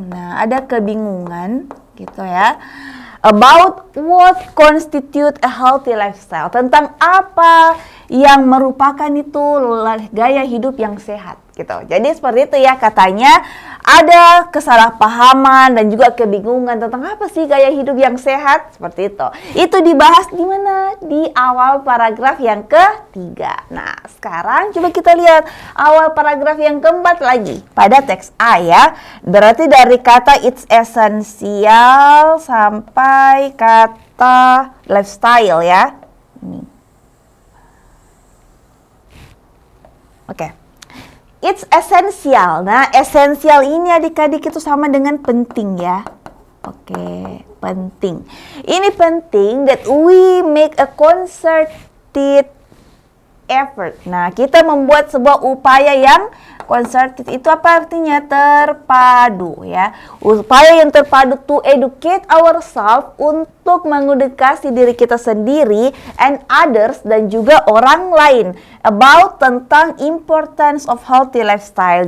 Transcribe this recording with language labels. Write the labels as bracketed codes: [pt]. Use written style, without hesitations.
[id] Nah, ada kebingungan gitu ya. [en] About what constitute a healthy lifestyle. [id] Tentang apa yang merupakan itu gaya hidup yang sehat gitu. Jadi seperti itu ya, katanya ada kesalahpahaman dan juga kebingungan tentang apa sih gaya hidup yang sehat, seperti itu. Itu dibahas di mana? Di awal paragraf yang ketiga. Nah, sekarang coba kita lihat awal paragraf yang keempat lagi pada teks A ya. Berarti dari kata [en] it's essential [id] sampai kata lifestyle ya. Ini. [en] Oke. It's essential. [id] Nah, essential ini adik-adik itu sama dengan penting ya. Oke, penting. Ini penting [en] that we make a concerted effort. [id] Nah, kita membuat sebuah upaya yang concerted itu apa artinya? Terpadu ya. Upaya yang terpadu [en] to educate ourselves, [id] untuk mengedukasi diri kita sendiri [en] and others [id] dan juga orang lain about tentang [en] importance of healthy lifestyle.